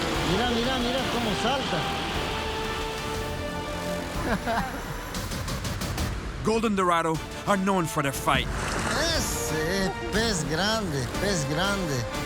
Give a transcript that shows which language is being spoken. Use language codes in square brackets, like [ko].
[es] Mira, mira, mira cómo salta. [en] Golden dorado are known for their fight. [es] Ese es pez grande, pez grande.